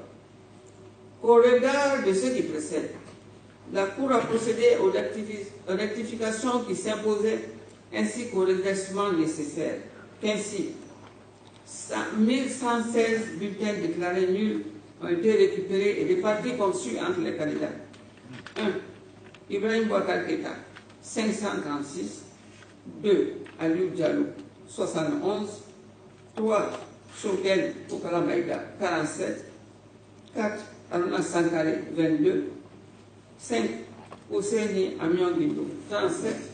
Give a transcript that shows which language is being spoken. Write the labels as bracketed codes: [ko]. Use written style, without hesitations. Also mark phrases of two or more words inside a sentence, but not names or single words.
[fr] Au regard de ce qui précède, la Cour a procédé aux rectifications qui s'imposaient ainsi qu'au redressement nécessaire. Ainsi, 1116 bulletins déclarés nuls ont été récupérés et répartis comme suit entre les candidats. 1. Ibrahim Boubacar Keïta, 536. 2. Aliou Diallo, 71. 3. Choguel Okala Maïga, 47. 4. Aruna Sankare, 22. 5. Ousseini Amion Guindo, 37.